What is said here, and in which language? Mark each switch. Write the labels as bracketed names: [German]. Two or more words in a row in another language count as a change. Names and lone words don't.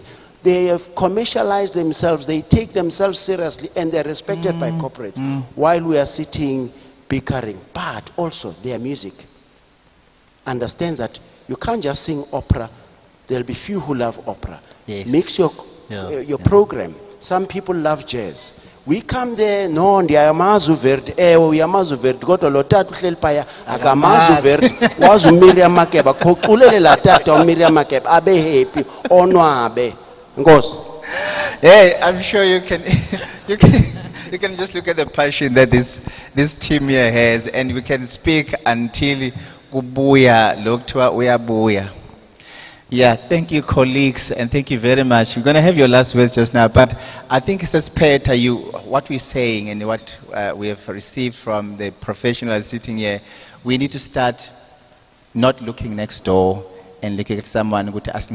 [English] They have commercialized themselves, they take themselves seriously, and they're respected by corporates, while we are sitting bickering. But also their music understands that you can't just sing opera. There'll be few who love opera. Mix your program. some people love jazz. We come there, no, [Xhosa] ndiyamazi uVerdi, uyamazi uVerdi, kodwa lo tata uhleli phaya, akamazi uVerdi, wazi uMiriam Makeba, khoculele la tata uMiriam Makeba, abe happy, onwabe. Nkosi. [English] Hey, I'm sure you can, you can just look at the passion that this team here has, and we can speak until [Xhosa] kubuya, lokuthiwa uyabuya. [English] Yeah, thank you, colleagues, and thank you very much. We're going to have your last words just now, but I think it's as per what we're saying and what we have received from the professionals sitting here. We need to start not looking next door and looking at someone who to ask.